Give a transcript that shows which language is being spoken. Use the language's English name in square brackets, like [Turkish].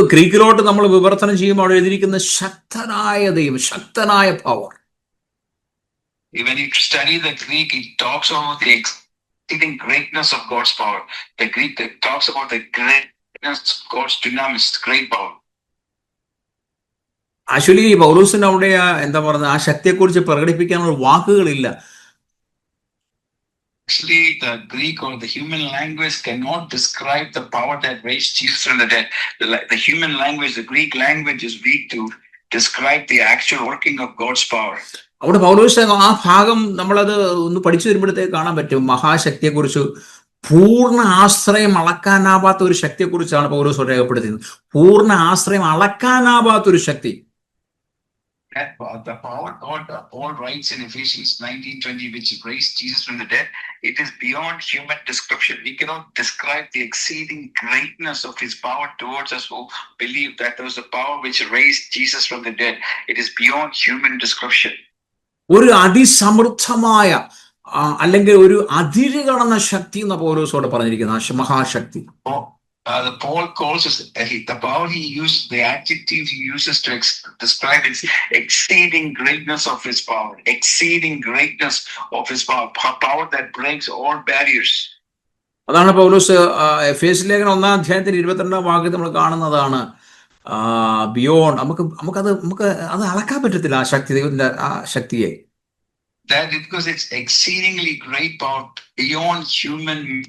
[Malayalam] ഗ്രീക്കിലോട്ട് നമ്മൾ വിവർത്തനം ചെയ്യുമ്പോൾ എഴുതിയിരിക്കുന്ന ശക്തനായ ദൈവം, ശക്തനായ power. [English] When you study the Greek, it talks about the exceeding greatness of God's power. The Greek talks about the greatness of God's dunamis, great power. [Malayalam] Actually പൗലോസിന് അവിടെ എന്താ പറയുക, ആ ശക്തിയെക്കുറിച്ച് പ്രകടിപ്പിക്കാനുള്ള വാക്കുകളില്ല. [English] Actually, the Greek or the human language cannot describe the power that raised Jesus from the dead. The human language, the Greek language is weak to describe the actual working of God's power. [Malayalam] അവിടെ പൗലോസ് ആ ഭാഗം നമ്മളത് ഒന്ന് പഠിച്ചു വരുമ്പോഴത്തേക്ക് കാണാൻ പറ്റും. മഹാശക്തിയെക്കുറിച്ച്, പൂർണ്ണ ആശ്രയം അളക്കാനാവാത്ത ഒരു ശക്തിയെക്കുറിച്ചാണ് പൗലോസ് രേഖപ്പെടുത്തുന്നത്. പൂർണ്ണ ആശ്രയം അളക്കാനാവാത്ത ഒരു ശക്തി. [English] The power God Paul writes in Ephesians 19:20, which raised Jesus from the dead, it is beyond human description. We cannot describe the exceeding greatness of his power towards us who believe that there was a power which raised Jesus from the dead. It is beyond human description. [Malayalam] ഒരു അതിസമൃദ്ധമായ അല്ലെങ്കിൽ ഒരു അതിര് കടന്ന ശക്തി എന്ന പൗലോസോട് പറഞ്ഞിരിക്കുന്ന ആ മഹാശക്തി. [English] The Paul calls us the power he used, the adjective he uses to describe its exceeding greatness of his power, exceeding greatness of his power, power that breaks all barriers. [Malayalam] അതാണ് പൗലോസ് എഫേസ്യ ലേഖനം 1-ാം അധ്യായത്തിൽ 22-ാം വാക്യത്തിൽ നമ്മൾ കാണുന്നതാണ്. ബിയോണ്ട് നമുക്ക് അത് അളക്കാൻ പറ്റത്തില്ല ആ ശക്തി, ദൈവത്തിന്റെ ആ ശക്തിയെ. [English] That because it's exceedingly great power beyond human.